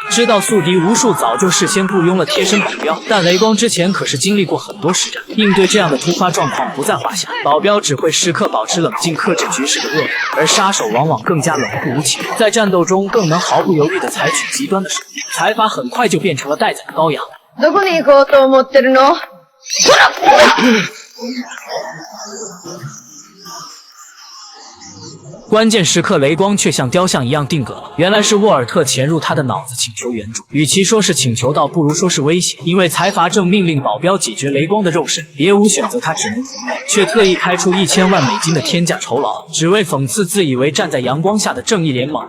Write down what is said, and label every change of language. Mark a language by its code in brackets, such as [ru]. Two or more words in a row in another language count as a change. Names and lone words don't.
[zh] 知道宿敌无数，早就事先雇佣了贴身保镖，但雷光之前可是经历过很多实战，应对这样的突发状况不在话下。保镖只会时刻保持冷静，克制局势的恶劣，而杀手往往更加冷酷无情，在战斗中更能毫不犹豫地采取极端的手段。财阀很快就变成了待宰的羔羊。 [ja] どこに行こうと思ってるの？ [zh] 关键时刻，雷光却像雕像一样定格了。原来是沃尔特潜入他的脑子请求援助，与其说是请求，倒不如说是威胁。因为财阀正命令保镖解决雷光的肉身，别无选择，他只能同意，却特意开出1000万美金的天价酬劳，只为讽刺自以为站在阳光下的正义联盟。